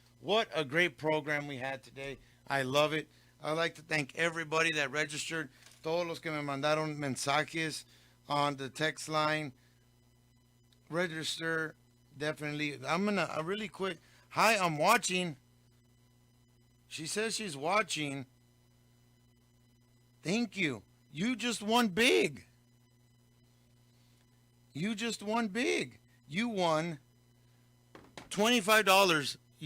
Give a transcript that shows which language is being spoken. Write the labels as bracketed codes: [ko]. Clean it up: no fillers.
[en] What a great program we had today. I love it. I'd like to thank everybody that registered. [es] Todos los que me mandaron mensajes [en] on the text line. Register, definitely. I'm going to, really quick. Hi, I'm watching. She says she's watching. Thank you. You just won big. You just won big. You won $25.